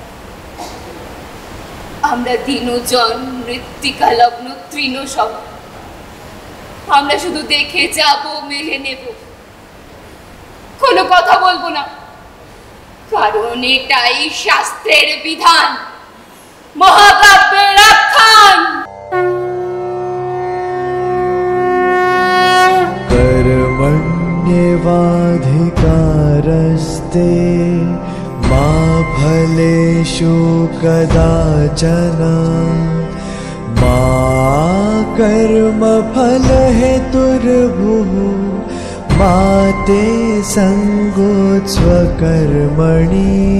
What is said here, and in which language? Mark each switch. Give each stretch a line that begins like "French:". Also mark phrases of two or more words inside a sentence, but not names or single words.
Bangla: আমরা দিনজন মৃত্তিকা লগ্ন তৃণ সব, আমরা শুধু দেখে যাব, মেলে নেব, কোনো কথা বলবো না, কারণ এটাই শাস্ত্রের বিধান, মহাকাব্যের আখ্যান।
Sanskrit: कर्मण्येवाधिकारस्ते मा फलेषु कदाचन मा कर्मफलहेतुर्भुः मा ते सङ्गोत्स्वकर्मणि